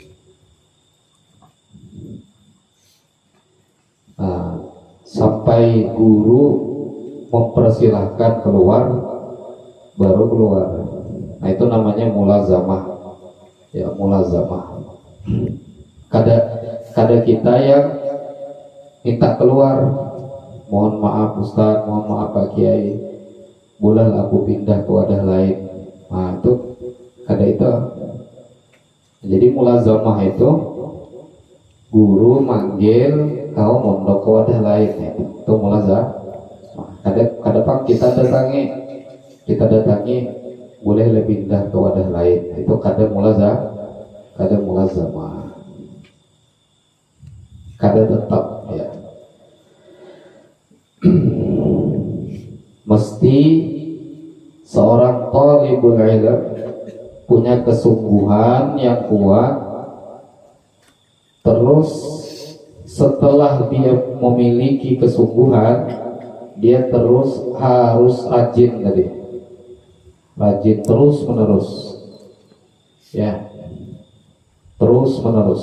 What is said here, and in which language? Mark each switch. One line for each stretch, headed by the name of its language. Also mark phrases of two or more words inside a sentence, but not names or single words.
Indonesian: Nah, sampai guru mempersilahkan keluar, baru keluar. Nah, itu namanya mulazamah.
Banjar: Ya, mulazamah. Kada kita yang minta keluar, mohon maaf Ustaz, mohon maaf Pak Kiai, boleh aku pindah ke wadah lain. Nah, itu kada itu. Jadi mulazamah itu guru manggil kau mondok ke wadah lain, itu mulazamah. Kada pak kita datangi boleh lebih pindah ke wadah lain, itu kada mulazamah, kada tetap ya.
Indonesian: Mesti seorang
Arabic: thalibul ilm
Indonesian: punya kesungguhan yang kuat, terus setelah dia memiliki kesungguhan, dia terus harus rajin terus menerus ya, terus menerus.